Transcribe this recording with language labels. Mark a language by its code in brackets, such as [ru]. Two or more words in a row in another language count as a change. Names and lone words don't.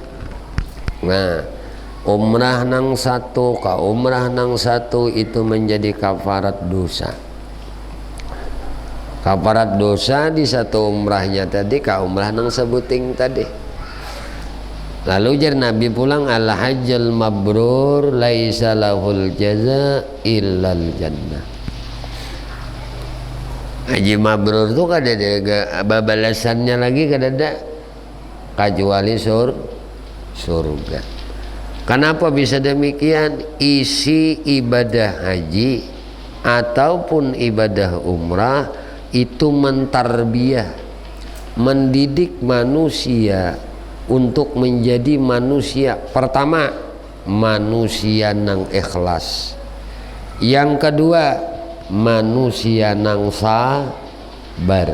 [bjn] Nah umrah nang satu ka umrah nang satu itu menjadi kafarat dosa. Kafarat dosa di satu umrahnya tadi ka umrah nang sebuting tadi. Lalu jar Nabi pulang [ar] الحج المبرور ليس له الجزاء إلا الجنة. [bjn] Haji mabrur tuh kada ada balasannya lagi, kada ada kecuali surga. Kenapa bisa demikian? Isi ibadah haji ataupun ibadah umrah itu mentarbiyah, mendidik manusia untuk menjadi manusia, pertama manusia nang ikhlas, yang kedua manusia nang sabar.